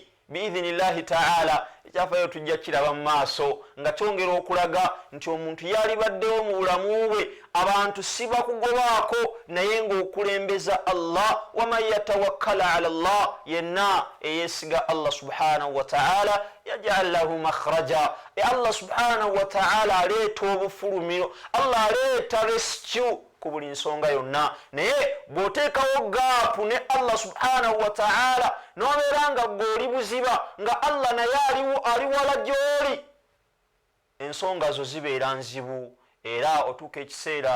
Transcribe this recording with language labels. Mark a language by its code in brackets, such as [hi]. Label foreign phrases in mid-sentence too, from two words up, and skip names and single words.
[ar] بإذن الله تعالى [lg] ekyafayo tujja kiraba mu maaso nga kyongera okulaga nti omuntu yalibaddewo mu bulamu bwe abantu si bakugobaako, naye ng'okulembeza Allah. [ar] ومن يتوكل على الله, [lg] yenna eyeesiga Allah [ar] سبحانه وتعالى يجعل له مخرجا. [lg] Allah [ar] سبحانه وتعالى [lg] aleeta obufulumiro, Allah aleeta rescue ku buli nsonga yonna. Naye bw'oteekawo gaapu ne Allah [ar] سبحانه وتعالى [lg] n'obeera nga gw'oli buziba nga Allah naye ali wala gy'oli, ensonga zo zibeera nzibu era otuuka ekiseera